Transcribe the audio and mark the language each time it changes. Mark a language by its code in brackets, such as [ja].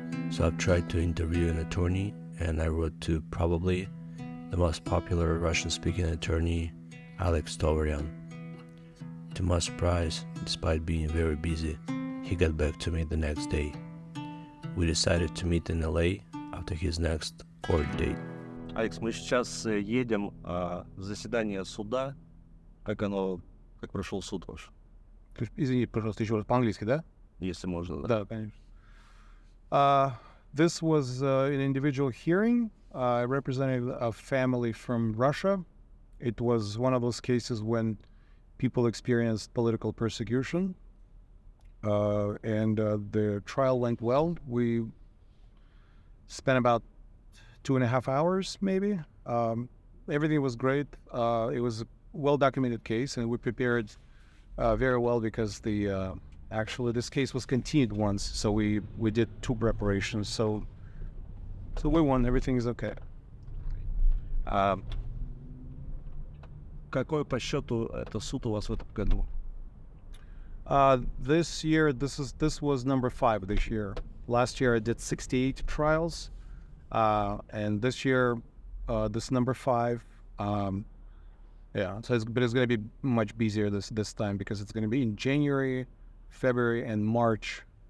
[en] So I've tried to interview an attorney, and I wrote to probably the most popular Russian-speaking attorney, Alex Navalny. To my surprise, despite being very busy, he got back to me the next day. We decided to meet in LA after his next court date. [ru] Алекс, мы сейчас едем в заседание суда. Как прошел суд ваш? Извини, пожалуйста, еще раз по-английски, да? Если можно. Да, конечно. [en] This was an individual hearing. I represented a family from Russia. It was one of those cases when people experienced political persecution. And the trial went well. We spent about 2.5 hours, maybe. Everything was great. It was a well-documented case, and we prepared very well because actually this case was continued once, so we did 2 preparations. So we won. Everything is okay. [ru] Какой по счету это суд у вас в этом году? [en] This year, this was number 5 this year. Last year I did 68 trials, and this year this number 5. Yeah, so it's going to be much busier this time because it's going to be in January, February, and March.